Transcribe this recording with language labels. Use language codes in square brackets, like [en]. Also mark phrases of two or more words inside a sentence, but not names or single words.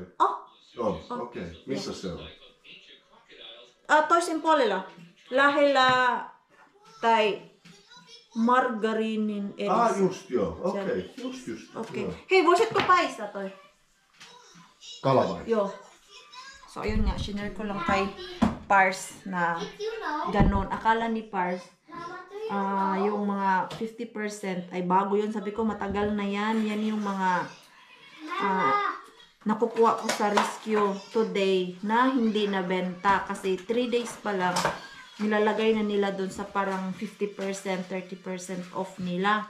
[fi] On, okei. Okay. Missä se on? Toisen puolella. Lähellä tai margariinin edessä. Just joo. Okei. Okay. Just. Okei. Joo. Hei, voisitko paistaa toi? Kala vai? Joo. [tl] So, ayun nga. Shinare ko lang kay Pars na [en] You know? [tl] ganon. Akala ni Pars, Mama, [en] do you [tl] yung mga 50% ay bago yun. Sabi ko, matagal na yan. Yan yung mga nakukuha ko sa [en] rescue today [tl] na hindi nabenta. Kasi 3 days pa lang, nilalagay na nila dun sa parang 50%, 30% off nila.